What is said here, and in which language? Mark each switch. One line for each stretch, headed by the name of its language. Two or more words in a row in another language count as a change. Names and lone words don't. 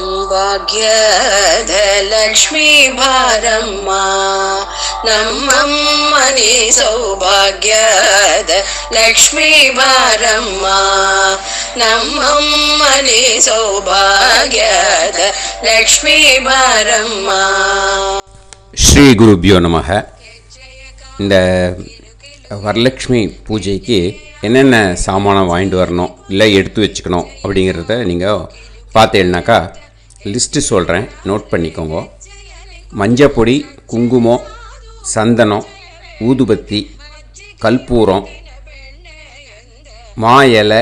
Kannada: ಭಾಗ್ಯದ ಲಕ್ಷ್ಮೀ ಬಾರಮ್ಮ ನಮ್ಮಮ್ಮನಿ ಸೌಭಾಗ್ಯದ ಲಕ್ಷ್ಮೀ ಬಾರಮ್ಮ ನಮ್ಮಮ್ಮನಿ ಸೌಭಾಗ್ಯದ ಲಕ್ಷ್ಮೀ ಬಾರಮ್ಮ.
Sanskrit: ஸ்ரீ குருபியோ நமக.
Tamil: இந்த வரலட்சுமி பூஜைக்கு என்னென்ன சாமானம் வாங்கிட்டு வரணும் இல்லை எடுத்து வச்சுக்கணும் அப்படிங்கிறத நீங்கள் பார்த்தீங்கன்னாக்கா லிஸ்ட்டு சொல்கிறேன், நோட் பண்ணிக்கோங்க. மஞ்சப்பொடி, குங்குமம், சந்தனம், ஊதுபத்தி, கற்பூரம், மா இலை,